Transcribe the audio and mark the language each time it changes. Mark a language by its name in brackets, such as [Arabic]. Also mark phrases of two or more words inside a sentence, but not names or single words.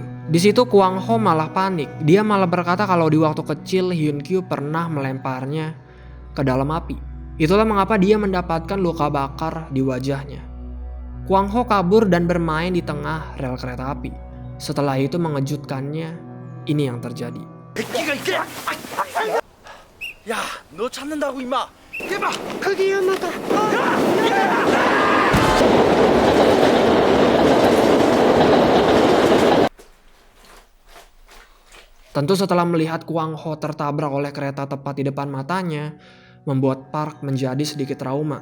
[Indonesian] Di situ Kwang Ho malah panik. Dia malah berkata kalau di waktu kecil Hyun Kyu pernah melemparnya ke dalam api. Itulah mengapa dia mendapatkan luka bakar di wajahnya. Kwang Ho kabur dan bermain di tengah rel kereta api. Setelah itu mengejutkannya, ini yang terjadi. [Korean] 야, 너 찾는다고 임마. 대박. [Indonesian] Tentu setelah melihat Kwang Ho tertabrak oleh kereta tepat di depan matanya, membuat Park menjadi sedikit trauma.